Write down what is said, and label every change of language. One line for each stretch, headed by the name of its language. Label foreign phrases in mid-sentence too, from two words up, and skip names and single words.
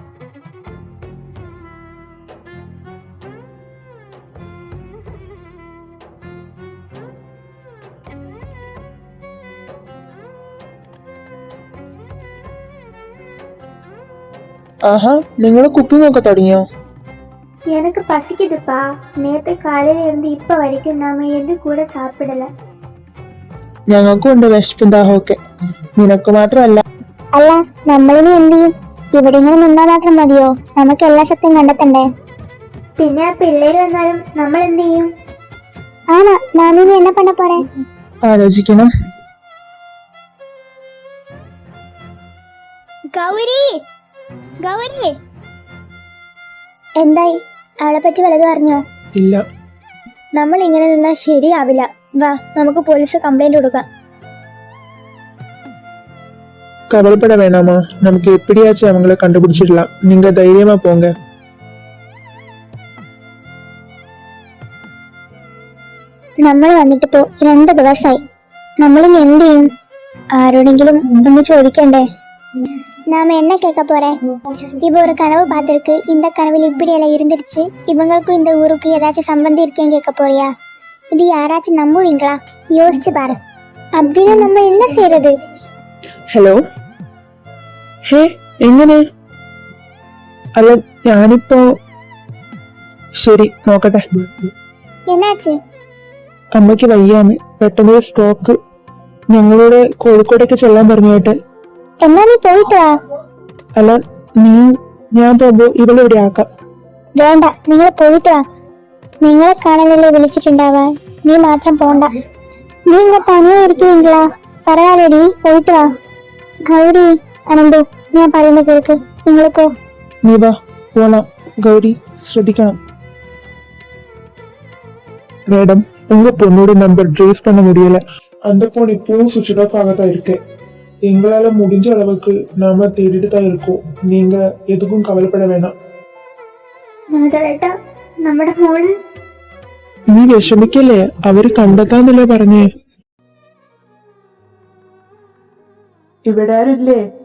Malayalam: ആഹാ, നിങ്ങൾ കുക്കിംഗ് ഒക്കെ തുടങ്ങിയോ?
Tamil: எனக்கு பசிக்குதுப்பா. நேத்து காலையில இருந்து இப்ப வரைக்கும் நாம எது கூட சாப்பிடல.
Malayalam: ഞങ്ങൾക്കും ഉണ്ട് വിശപ്പും ദാഹമൊക്കെ. നിനക്ക് മാത്രമല്ല. അല്ല, നമ്മളിനി എന്ത് ചെയ്യും? ഇവിടെ ഇങ്ങനെ നിന്നാ മാത്രം മതിയോ? നമുക്ക് എല്ലാ ശക്തിയും കണ്ടെത്തണ്ടേ? പിന്നെ ആ പിള്ളേര് വന്നാലും നമ്മൾ എന്ത് ചെയ്യും?
Tamil: ஆணோ, நாம் இனி என்ன பண்ண போறே?
Malayalam: ആലോചിക്കണം. ഗൗരി, ഗൗരി, എന്തായി? അവളെ പറ്റി വല്ലതും അറിഞ്ഞോ? ഇല്ല. നമ്മൾ ഇങ്ങനെ നിന്നാൽ ശരിയാവില്ല. വാ, നമുക്ക്
English: police complaint
Malayalam: കൊടുക്കാം.
Tamil: கவலைப்பட வேணாமா, நமக்கு എപ്പിടിയാச்சும் அவங்கள கண்டுபிடிச்சிடலாம். நீங்க தைரியமா போங்க.
Malayalam: നമ്മൾ വന്നിട്ടിപ്പോ 2 ദിവസമായി. നമ്മളിനി എന്ത് ചെയ്യും? ആരോടെങ്കിലും ഒന്ന് ചോദിക്കണ്ടേ?
Tamil: நாம என்ன கேட்க போறேன்? இப்போ ஒரு கனவு பார்த்திருக்கு. இந்த கனவில் இப்படியெல்லாம் இருந்துருச்சு. இவங்களுக்கும் இந்த ஊருக்கு ஏதாச்சும் சம்பந்தம் இருக்கேன்னு கேட்க போறியா? இது யாராச்சும் நம்புவீங்களா? யோசிச்சு பாரு. அப்படின்னு நம்ம என்ன செய்யறது?
Malayalam: ഹലോ, ഹേ, എങ്ങനെ? അല്ല, ഞാനിപ്പോ ശരി നോക്കട്ടെ.
Tamil: என்னாச்சு?
Malayalam: അമ്മയ്ക്ക് വയ്യാന്ന്, പെട്ടെന്ന് സ്ട്രോക്ക്. ഞങ്ങളോട് കോഴിക്കോടേക്ക് ചെല്ലാൻ പറഞ്ഞു കേട്ടെ. എന്നാ നീ പോയിട്ട് വാ. അല്ല, ഞാൻ പോകുമ്പോ ഇവളിവിടെ ആക്കാം. വേണ്ട, നിങ്ങൾ പോയിട്ട് വാ. നിങ്ങളെ കാണാനല്ലേ വിളിച്ചിട്ടുണ്ടാവാ. നീ മാത്രം പോണ്ട. നീ ഇങ്ങ തനിയെ ഇരിക്കുവീങ്കളാ? പറവാടി, പോയിട്ട് വാ. ഗൗരി, അനന്തു, ഞാൻ പറയുന്നത് കേൾക്ക്. നിങ്ങൾ പോ. നീ വാ, പോണം. ഗൗരി, ശ്രദ്ധിക്കണം.
Tamil: மேடம், உங்க பொண்ணோட நம்பர் ட்ரேஸ் பண்ண முடியல. அந்த போன் இப்பவும்
English: switch off
Tamil: ஆகத்தான் இருக்கு. எங்களால முடிஞ்ச அளவுக்கு நாம தேடிட்டு தான் இருக்கோம். நீங்க எதுக்கும் கவலைப்பட வேணாம்.
Malayalam: മാധവേട്ടാ, നമ്മുടെ മോള്. നീ വിഷമിക്കല്ലേ, അവര് കണ്ടെത്താന്നല്ലേ പറഞ്ഞേ. ഇവിടെ ആരില്ലേ?